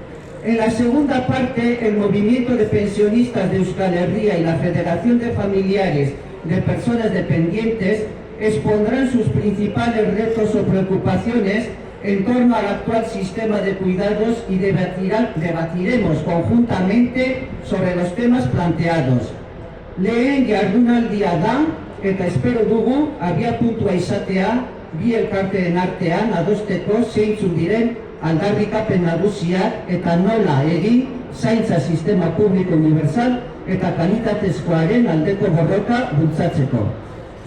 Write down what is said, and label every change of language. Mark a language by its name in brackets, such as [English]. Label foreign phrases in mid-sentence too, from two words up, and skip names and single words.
[Spanish] En la segunda parte, el movimiento de pensionistas de Euskal Herria y la Federación de Familiares de Personas Dependientes expondrán sus principales retos o preocupaciones en torno al actual sistema de cuidados y debatiremos conjuntamente sobre los temas planteados. [Basque] Lehen jardunaldia da, eta espero dugu abiapuntua izatea bi elkarteen artean adosteko zeintzuk diren aldarrikapen nagusiak eta nola egin zaintza sistema publiko universal eta kalitatezkoaren aldeko borroka bultzatzeko.